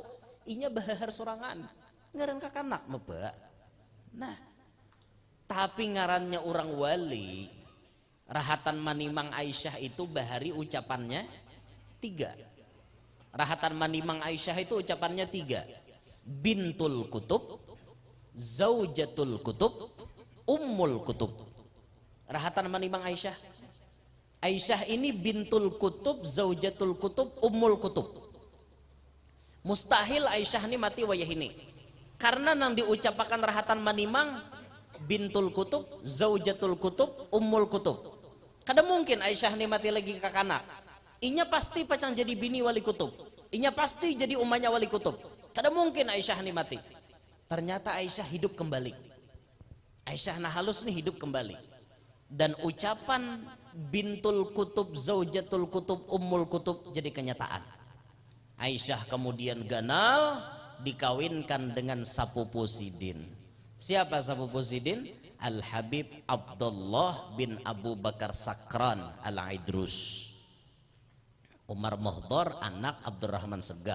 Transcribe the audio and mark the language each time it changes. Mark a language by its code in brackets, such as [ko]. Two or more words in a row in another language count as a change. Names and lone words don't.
[bjn] Inya bahar sorangan, ngaran kakanak meba. Nah, tapi ngarannya orang wali, rahatan manimang Aisyah itu bahari ucapannya 3. Rahatan manimang Aisyah itu ucapannya 3. [ar] بنت القطب زوجة القطب أم القطب. [bjn] Rahatan manimang Aisyah. Aisyah ini [ar] بنت القطب زوجة القطب أم القطب. [bjn] Mustahil Aisyah ini mati wayah ini. Karena nang diucapakan rahatan manimang [ar] بنت القطب زوجة القطب أم القطب. [bjn] Kada mungkin Aisyah ini mati lagi ke kanak. Inya pasti pacang jadi bini wali kutub. Inya pasti jadi umahnya wali kutub. Kada mungkin Aisyah ini mati. Ternyata Aisyah hidup kembali. Aisyah nah halus nih hidup kembali. [id] Dan ucapan [ar] بنت القطب زوجة القطب أم القطب [id] jadi kenyataan. [bjn] Aisyah kemudian ganal dikawinkan dengan sapupu Sidin. Siapa sapupu Sidin? Al-Habib Abdullah bin Abu Bakar Sakran Al-Idrus. Umar Muhdar anak Abdurrahman Segab.